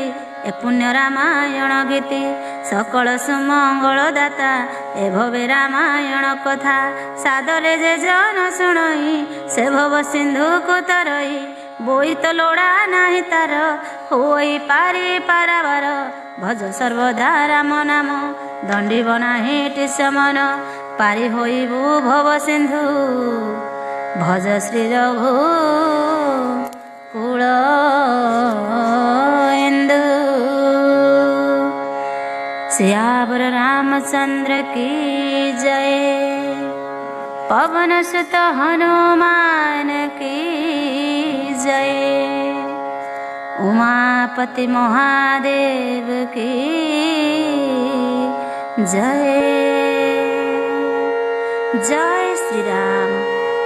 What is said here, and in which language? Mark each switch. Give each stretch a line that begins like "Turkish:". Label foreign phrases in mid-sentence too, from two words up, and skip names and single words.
Odia: ଏ ପୁଣ୍ୟ ରାମାୟଣ ଗୀତି ସକଳ ସୁମଙ୍ଗଳ ଦାତା ଏ ଭବେ ରାମାୟଣ କଥା ସାଦରେ ଯେ ଜନ ଶୁଣଇ ସେ ଭବ ସିନ୍ଧୁକୁ ତରଇ ବୋଇତ ଲୋଡ଼ା ନାହିଁ ତାର ହୋଇ ପାରି ପାରାବାର ଭଜ ସର୍ବଦା ରାମ ନାମ ଦଣ୍ଡିବ ନାହିଁ ଟିସମନ ପାରି ହୋଇବୁ ଭବ ସିନ୍ଧୁ ଭଜ ଶ୍ରୀ ରଘୁ କୁଳ ଇନ୍ଦୁ
Hindi: सियावर रामचंद्र की जय पवन सुत हनुमान की जय उमापति महादेव की जय जय श्री राम।